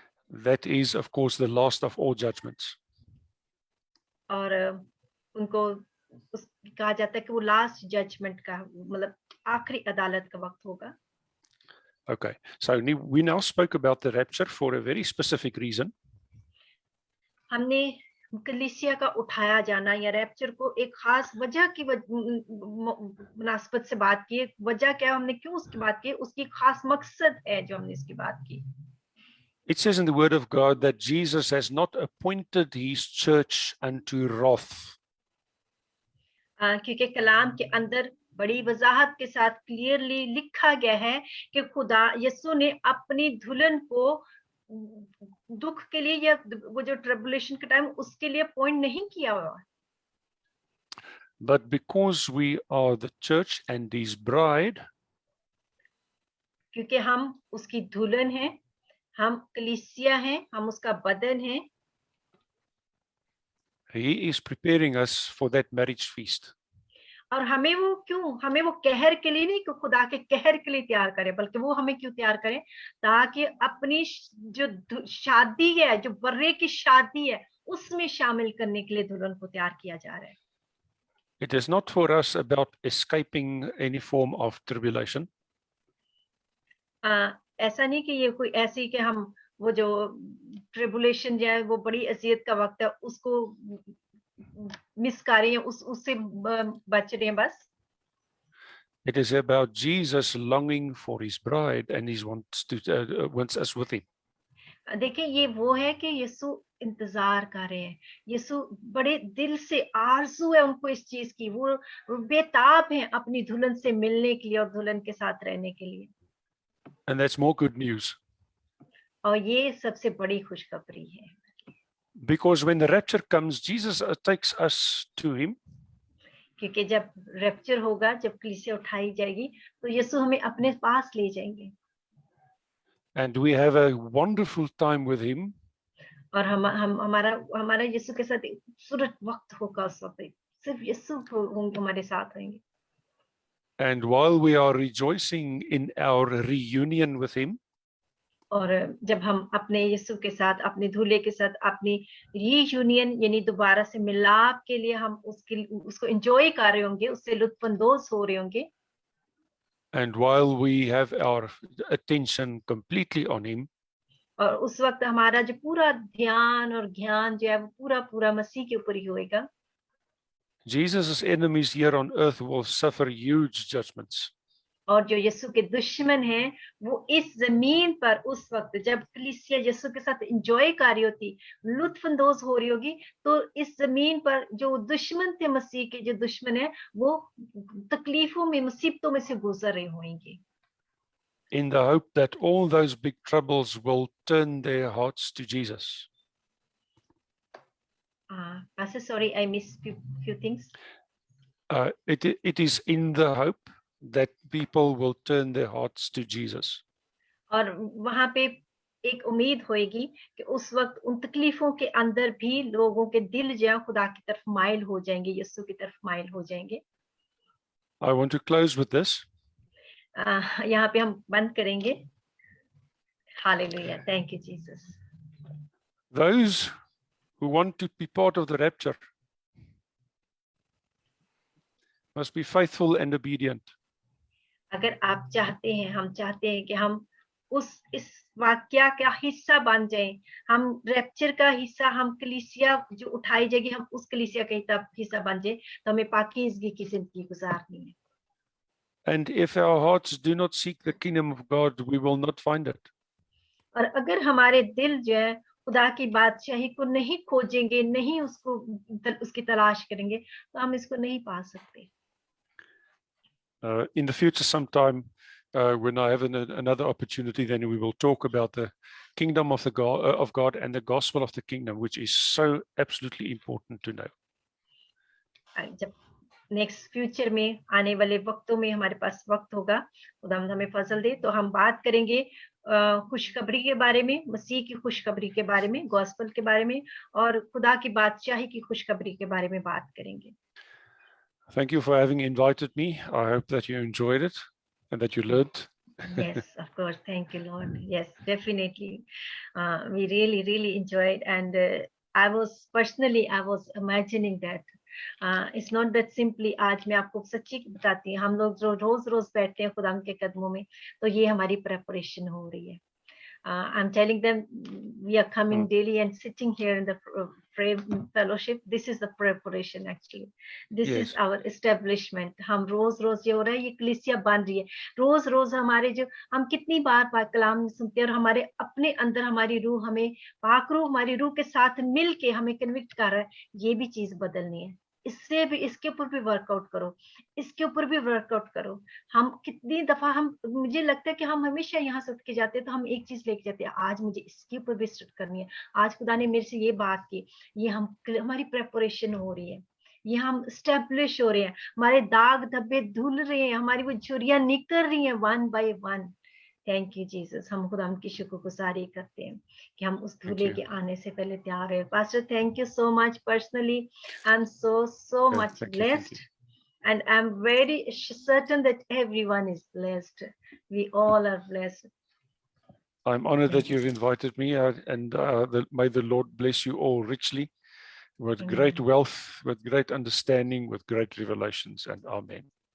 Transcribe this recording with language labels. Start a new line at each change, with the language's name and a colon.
English: That is, of course, the last of all judgments.
Hindi: और उनको कहा जाता है कि वो लास्ट जजमेंट का, मतलब आखिरी अदालत का वक्त होगा।
English: Okay, so we now spoke about the rapture for a very specific reason.
Hindi: हमने कलीसिया का उठाया जाना या रैप्चर को एक खास वजह की मुनासबत से बात की। वजह क्या, हमने क्यों उसकी बात की, उसकी खास मकसद है जो हमने इसकी बात की।
English: It says in the word of God that Jesus has not appointed his church unto wrath.
Hindi: क्योंकि कलाम के अंदर बड़ी वजाहत के साथ क्लियरली लिखा गया है कि खुदा यीशु ने अपनी दुल्हन को दुख के लिए या वो जो ट्रिबुलेशन के टाइम उसके लिए अपॉइंट नहीं किया हुआ।
English: But because we are the church and his bride,
Hindi: क्योंकि हम उसकी दुल्हन हैं, हम कलीसिया हैं, हम उसका बदन हैं,
English: he is preparing us for that marriage feast.
Hindi: और हमें वो कहर के लिए नहीं कि खुदा के कहर के लिए तैयार करे, बल्कि वो हमें क्यों तैयार करे, ताकि अपनी जो शादी है, जो बर्रे की शादी है, उसमें शामिल करने के लिए दुल्हन को तैयार किया जा रहा है।
English: It is not for us about escaping any form of tribulation.
Hindi: ऐसा नहीं कि ये कोई ऐसी कि हम वो जो ट्रिबुलेशन जो है वो बड़ी अजियत का वक्त है उसको मिस कर रहे हैं, उससे बच रहे हैं बस।
English: It is about Jesus longing for his bride and he wants us with him.
Hindi: देखिए ये वो है कि यीशु इंतजार कर रहे हैं, यीशु बड़े दिल से आरज़ू है उनको इस चीज की, वो बेताब हैं अपनी दुल्हन से मिलने के लिए और दुल्हन के साथ रहने के लिए।
English: And that's more good news.
Hindi: और ये सबसे बड़ी खुशखबरी है।
English: Because when the rapture comes, Jesus takes us to him.
Hindi: क्योंकि जब रैप्चर होगा, जब कलीसिया उठाई जाएगी, तो यीशु हमें अपने पास ले जाएंगे।
English: And we have a wonderful time with him.
Hindi: और हमारा यीशु के साथ खूबसूरत वक्त होगा उस वक्त, सिर्फ यीशु होंगे हमारे साथ रहेंगे।
English: And while we are rejoicing in our reunion with him,
Hindi: और जब हम अपने यीशु के साथ, अपने दूल्हे के साथ अपनी रीयूनियन यानी दोबारा से मिलाप के लिए हम उसको एंजॉय कर रहे होंगे, उससे लुत्फानंदोज हो रहे होंगे,
English: and while we have our attention completely on him,
Hindi: और उस वक्त हमारा जो पूरा ध्यान और ज्ञान जो है वो पूरा मसीह के ऊपर ही होएगा।
English: Jesus' enemies here on earth will suffer huge judgments.
Hindi: और जो यीशु के दुश्मन हैं, वो इस जमीन पर उस वक्त जब कलीसिया यीशु के साथ एंजॉय कर रही होती, लुत्फानंदोज हो रही होगी, तो इस जमीन पर जो दुश्मन थे, मसीह के जो दुश्मन है, वो तकलीफों में, मुसीबतों में से गुजर रहे होंगे।
English: In the hope that all those big troubles will turn their hearts to Jesus. Pastor, sorry, I missed few things. It is in the hope that people will turn their hearts to Jesus.
Hindi: और वहां पे एक उम्मीद होएगी कि उस वक्त उन तकलीफों के अंदर भी लोगों के दिल जो है खुदा की तरफ माइल हो जाएंगे, यीशु की तरफ माइल हो जाएंगे।
English: I want to close with this.
Hindi: यहाँ पे हम बंद करेंगे। Hallelujah.
English: Thank you, Jesus. Those who want to be part of the rapture must be faithful and obedient.
Hindi: अगर आप चाहते हैं, हम चाहते हैं कि हम इस वाक्या का हिस्सा बन जाएं, हम रैप्चर का हिस्सा, हम कलीसिया जो उठाई जाएगी, हम उस कलीसिया का हिस्सा बन जाए, तो हमें पाकीज़गी की जिंदगी गुजारनी है।
English: And if our hearts do not seek the kingdom of God, we will not find it.
Hindi: और अगर हमारे दिल जो है खुदा की बादशाही को नहीं खोजेंगे, नहीं उसकी तलाश करेंगे, तो हम इसको नहीं पा सकते।
English: In the future sometime, when I have another opportunity, then we will talk about the kingdom of God and the gospel of the kingdom, which is so absolutely important to know.
Hindi: जब next future में आने वाले वक्तों में हमारे पास वक्त होगा, खुदा हमें फजल दे, तो हम बात करेंगे खुशखबरी के बारे में, मसीह की खुशखबरी के बारे में, गॉस्पेल के बारे में, और खुदा की बादशाही की खुशखबरी के बारे में बात करेंगे।
English: Thank you for having invited me. I hope that you enjoyed it and that you learned. Yes, of course. Thank you, Lord. Yes, definitely. We really enjoyed, and I was imagining that It's not that simply
Hindi: आज मैं आपको सच्ची बताती हूँ, हम लोग जो रोज बैठते हैं खुदा के कदमों में, तो ये हमारी preparation हो रही है.
English: I'm telling them we are coming daily and sitting here in the prayer fellowship. This is the preparation actually. This Yes. is our establishment.
Hindi: हम रोज ये हो रहा है, ये कलीसिया बन रही है. रोज हमारे जो हम कितनी बार कलाम सुनते हैं और हमारे अपने अंदर हमारी रूह हमें पाक रूह हमारी रूह के साथ मिल के हमें कन्विक्ट कर रहा है. ये भी चीज बदलनी है. इससे भी इसके ऊपर भी वर्कआउट करो, इसके ऊपर भी वर्कआउट करो. हम कितनी दफा मुझे लगता है कि हम हमेशा यहाँ से उठ के जाते हैं तो हम एक चीज लेके जाते हैं, आज मुझे इसके ऊपर भी स्टार्ट करनी है, आज खुदा ने मेरे से ये बात की. ये हमारी प्रेपरेशन हो रही है, ये हम स्टेब्लिश हो रहे हैं, हमारे दाग धब्बे धुल रहे हैं, हमारी वो झुर्रियां निकल रही हैं
English: One by one. Thank you Jesus.
Hindi: हम खुदा की शुक्रगुजारी करते हैं कि हम उस धूले के आने से पहले तैयार है.
English: Pastor thank you so much. Personally I am so much blessed, and I'm very certain that everyone is blessed. We all are blessed. I'm honored that you've invited me, and may the Lord bless you all richly with great wealth, with great understanding, with great revelations, and amen.